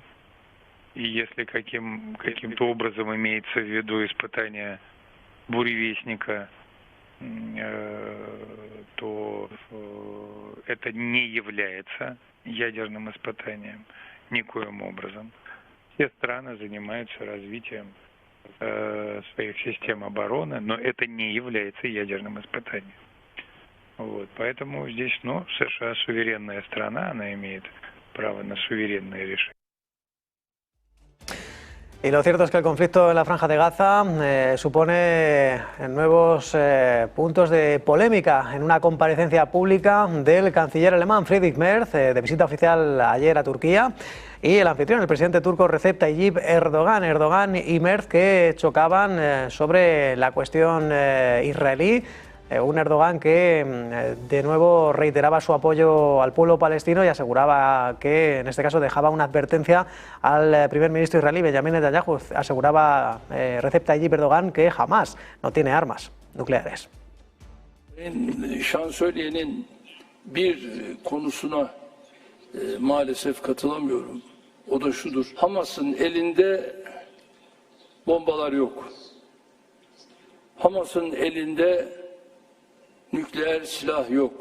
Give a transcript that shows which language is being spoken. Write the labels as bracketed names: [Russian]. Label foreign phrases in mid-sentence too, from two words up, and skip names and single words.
[Russian] И если каким-то образом имеется в виду испытание буревестника, то это не является ядерным испытанием никоим образом. Все страны занимаются развитием своих систем обороны, но это не является ядерным испытанием. Вот, поэтому здесь, США суверенная страна, она имеет право на суверенные решения. [Spanish] Y lo cierto es que el conflicto en la Franja de Gaza supone nuevos puntos de polémica en una comparecencia pública del canciller alemán Friedrich Merz, de visita oficial ayer a Turquía, y el anfitrión, el presidente turco Recep Tayyip Erdogan. Erdogan y Merz que chocaban sobre la cuestión israelí. Un Erdogan que de nuevo reiteraba su apoyo al pueblo palestino y aseguraba que, en este caso, dejaba una advertencia al primer ministro israelí, Benjamin Netanyahu. Aseguraba Recep Tayyip Erdogan que jamás no tiene armas nucleares. [Turkish] Şansölyenin bir konusuna maalesef katılamıyorum. O da şudur. Hamas'ın elinde bombalar yok. Hamas'ın elinde nükleer silah yok.